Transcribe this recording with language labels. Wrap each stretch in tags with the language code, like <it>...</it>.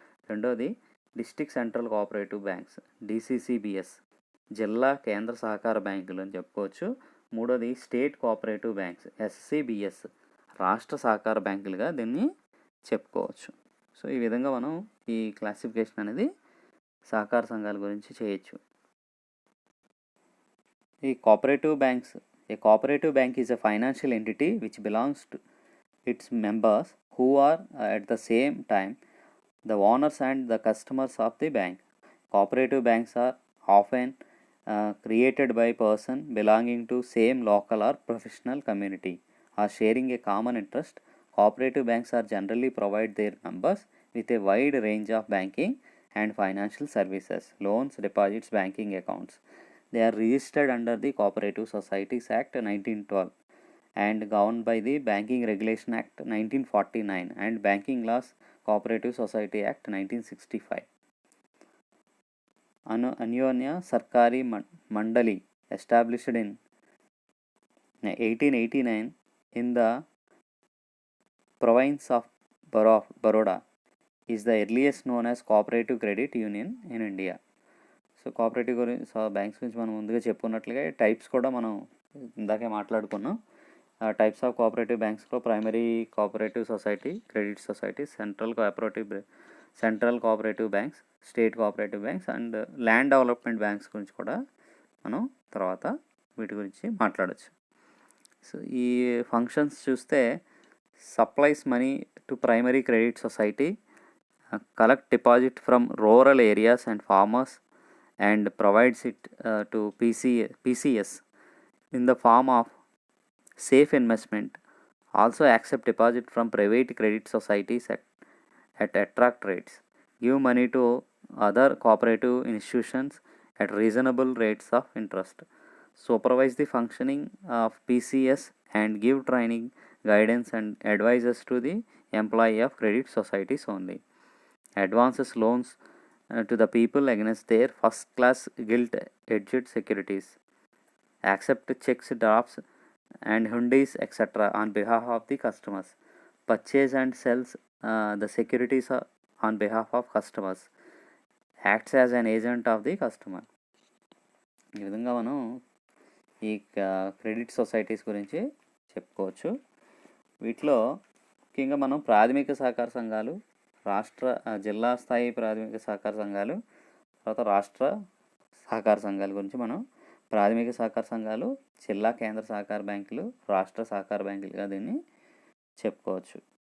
<te>రెండోది district central cooperative banks DCCBS, జిల్లా కేంద్ర సహకార బ్యాంకులు అని చెప్పుకోవచ్చు. మూడోది స్టేట్ కోఆపరేటివ్ బ్యాంక్స్ SCBS, రాష్ట్ర సహకార బ్యాంకులుగా దీన్ని చెప్పుకోవచ్చు. సో ఈ విధంగా మనం ఈ క్లాసిఫికేషన్ అనేది సహకార సంఘాల గురించి చేయొచ్చు.</te> <en>ఈ cooperative banks, a cooperative bank is a financial entity which belongs to its members who are at the same time the owners and the customers of the bank. Cooperative banks are often created by person belonging to same local or professional community or sharing a common interest. Cooperative banks are generally provide their members with a wide range of banking and financial services, loans, deposits, banking accounts. They are registered under the Cooperative Societies Act 1912 and governed by the Banking Regulation Act 1949 and Banking Laws Cooperative Society Act 1965. Anyonya Sarkari Mandali, established in 1889 in the province of Baroda, is the earliest known as Cooperative Credit Union in India.</en> <te>So cooperative banks గురించి మనం ముందుగా చెప్పుకున్నట్లుగా types కూడా మనం ఇందాకే మాట్లాడుకున్నాం. Types of cooperative బ్యాంక్స్లో primary cooperative society, credit society, central cooperative banks, state cooperative banks and land development banks గురించి కూడా మనం తర్వాత వీటి గురించి మాట్లాడచ్చు. సో ఈ ఫంక్షన్స్ చూస్తే</te> <en>Supplies money to primary credit society, collect deposit from rural areas and farmers and provides it to PCS in the form of safe investment. Also accept deposit from private credit societies at attract rates. Give money to other cooperative institutions at reasonable rates of interest. Supervise the functioning of PCS and give training, guidance and advices to the employee of credit societies only. Advances loans to the people against their first class gilt-edged securities. Accept checks, drafts and hundies etc. on behalf of the customers. Purchase and sells the securities on behalf of customers. Acts as an agent of the customer.</en> <te>ఈ విధంగా మనం ఈ credit societies గురించి చెప్పుకోవచ్చు. వీటిలో ముఖ్యంగా మనం ప్రాథమిక సహకార సంఘాలు, జిల్లా స్థాయి ప్రాథమిక సహకార సంఘాలు, తర్వాత రాష్ట్ర సహకార సంఘాల గురించి మనం ప్రాథమిక సహకార సంఘాలు, జిల్లా కేంద్ర సహకార బ్యాంకులు, రాష్ట్ర సహకార బ్యాంకులుగా దీన్ని చెప్పుకోవచ్చు.</te>